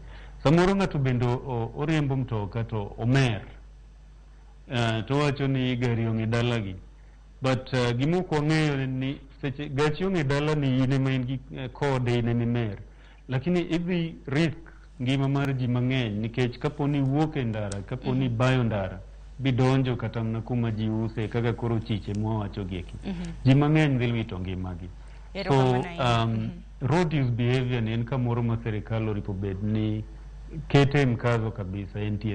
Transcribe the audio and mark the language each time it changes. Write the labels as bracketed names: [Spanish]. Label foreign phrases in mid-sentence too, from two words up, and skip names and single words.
[Luo (Kenya and Tanzania)] Samoro ng'ato bende oriembo mtoka to omer, to wacho ni gari ong'e dalagi, but gimok wang'eyo ni seche gachi ong'e dalani in ema in gi kode, in ema imer, lakini idhi risk ngima mar ji mang'eny nikech kaponi wuok e ndara, kaponi bayo ndara, bidonjo kata mna kuma ji use kaka koro chiche mwawacho gieki, ji mang'eny dhi wito ngimagi. [English] So road use behavior [Luo (Kenya and Tanzania)] ni en kamoro ma serikal oripo bed ni kete [Swahili] mkazo kabisa [Luo (Kenya and Tanzania)] NTSA